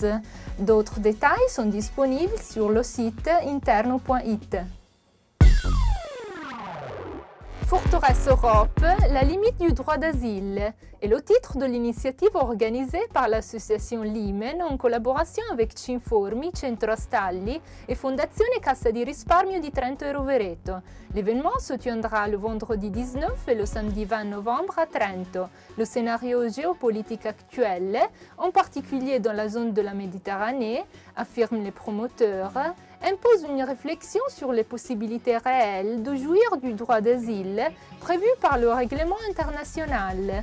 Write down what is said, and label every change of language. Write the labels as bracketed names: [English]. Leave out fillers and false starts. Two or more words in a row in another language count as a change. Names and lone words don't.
[French] D'autres détails sont disponibles sur le site interno.it. Forteresse Europe, la limite du droit d'asile est le titre de l'initiative organisée par l'association Limen en collaboration avec Cinformi, Centro Astalli et Fondazione Cassa di Risparmio di Trento e Rovereto. L'événement se tiendra le vendredi 19 et le samedi 20 novembre à Trento. Le scénario géopolitique actuel, en particulier dans la zone de la Méditerranée, affirment les promoteurs, impose une réflexion sur les possibilités réelles de jouir du droit d'asile prévu par le règlement international.